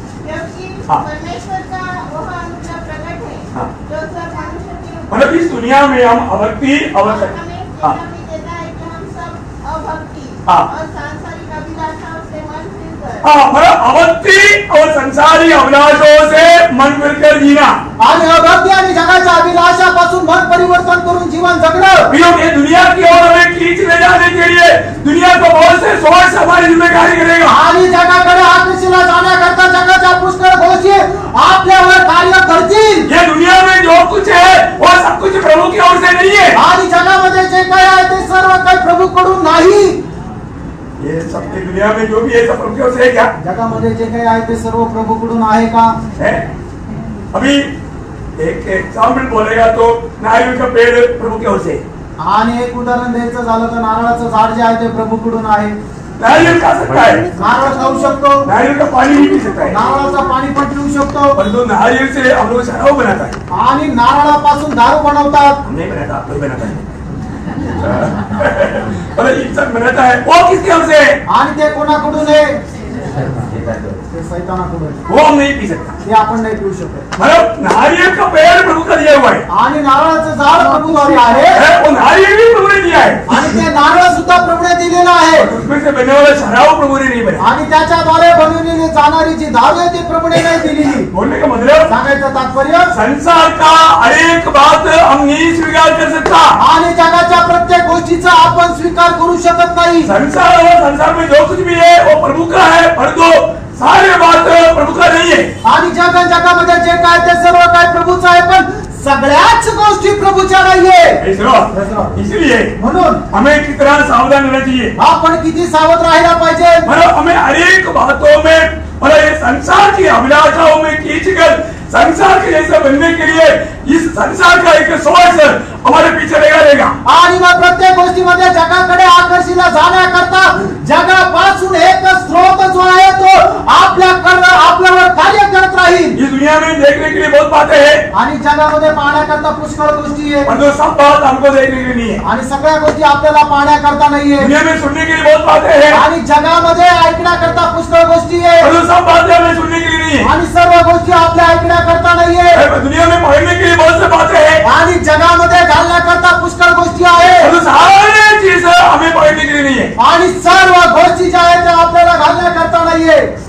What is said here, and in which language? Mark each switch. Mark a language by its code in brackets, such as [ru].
[hi] क्योंकि परमेश्वर का वह अनुग्रह प्रकट है जो सब मनुष्य के मतलब इस दुनिया में हम अभक्ति और हमें चेतावनी देता है कि हम सब अभक्ति और सांसारिक अभिलाषाओं से मन फिरकर मतलब अभक्ति और संसारी अभिलाषों से मन फिरकर जीना [mr] आणि अभक्ती आणि जगाच्या अभिलाषापासून मन परिवर्तन करून जीवन जगणं। [hi] ये दुनिया की ओर हमें खींच ले जाने के लिए दुनिया को बहुत से सोच हमारी जिम्मेदारी करेगा। [mr] आणि जगाकडे आकर्षिला जाण्याकरता जगाच्या पुष्कळ गोष्टी आपल्यावर कार्य करतील। [hi] ये दुनिया में जो कुछ है वो सब कुछ प्रभु की ओर से नहीं है। [mr] आणि जगामध्ये जे काही आहे ते सर्व काही प्रभूकडून नाही। [hi] ये सब दुनिया में जो भी है सब प्रभु की ओर से है क्या? [mr] जगामध्ये जे काही आहे ते सर्व प्रभूकडून आहे का? [hi] है। अभी एक एग्जाम्पल बोलेगा तो नारियल का पेड़ प्रभु की ओर से। [mr] आणि एक उदाहरण द्यायचं झालं तर नारळाचं झाड जे आहे ते प्रभूकडून आहे। [hi] नारियल खा सकता है, [mr] नारळ खाऊ शकतो, [hi] नारियल का पानी भी पी सकता है, [mr] नारळाचं पानी पण पिऊ शकतो, [hi] परंतु नारियल से हम लोग शराब बनाता है। [mr] आणि नारळापासून दारू बनवतात। [hi] नहीं बनाता, कोई बनाता है इंसान बनाता है, वो किसके ओर से? [mr] आणि ते कोणाकडून आहे? ते शैतानाकडून। [hi] वो हम नहीं पी सकता, [mr] ते आपण नाही पिऊ शकत। [hi] मतलब नारियल का पेड़ प्रभु का दिया हुआ है [mr] आणि नारळाचं झाड प्रभूद्वारे आहे, [hi] वो नारियल भी प्रभु ने दिया है [mr] आणि ते नारळ सुद्धा प्रभूने दिलेलं आहे। [hi] उसमें से बनने वाला शराब प्रभु ने नहीं बनाया। [mr] आणि त्याच्याद्वारे बनवलेली जाणारी जी दारू आहे ती प्रभूने नाही दिलेली। [hi] बोलने का मतलब [mr] सांगायचं तात्पर्य [hi] संसार का हर एक बात हम नहीं स्वीकार कर सकता। [mr] आणि जगाच्या प्रत्येक गोष्टीचा आपण स्वीकार करू शकत नाही। [hi] संसार और संसार में जो कुछ भी है वो प्रभु का है, परंतु सारे बात प्रभु का नहीं है। [mr] आणि जगामध्ये जे काय ते सर्व काय प्रभूचं आहे, पण सगळ्याच गोष्टी प्रभूच्या नाहीये। [hi] इसलिए [mr] म्हणून [hi] हमें कितना सावधान रहना चाहिए। [mr] आपण किती सावध राहायला पाहिजे। [hi] मतलब हमें हर एक बातों में मतलब ये संसार की अभिलाषाओं में खींचकर संसार के जैसे बनने के लिए इस संसार का एक सोच हमारे पीछे लगा रहेगा। [mr] आणि मग प्रत्येक गोष्टीमध्ये जगाकडे आकर्षिला जाण्याकरता जगापासून एक स्रोत जो आहे तो आपल्यावर कार्य करत राहील। [hi] इस दुनिया में देखने के लिए बहुत बातें हैं [mr] आणि जगामध्ये पाहण्याकरता पुष्कळ गोष्टी आहेत, [hi] परंतु सब बात हमको देखने के लिए नहीं है। [mr] आणि सगळ्या गोष्टी आपल्याला पाहण्याकरता नाहीये। [hi] दुनिया में सुनने के लिए बहुत बातें हैं [mr] आणि जगामध्ये ऐकण्याकरता पुष्कळ गोष्टी आहेत, [hi] परंतु सब बातें हमें सुनने के लिए नहीं है। [mr] आणि सर्व गोष्टी आपल्या ऐकण्याकरता नाहीये। [hi] दुनिया में पढ़ने के लिए बहुत से बातें हैं [mr] आणि जगामध्ये घालण्याकरता पुष्कळ गोष्टी आहेत, [hi] परंतु सारी चीज हमें पढ़ने के लिए नहीं है। [mr] आणि सर्व गोष्टी ज्या आहेत त्या आपल्याला घालण्याकरता नाहीये।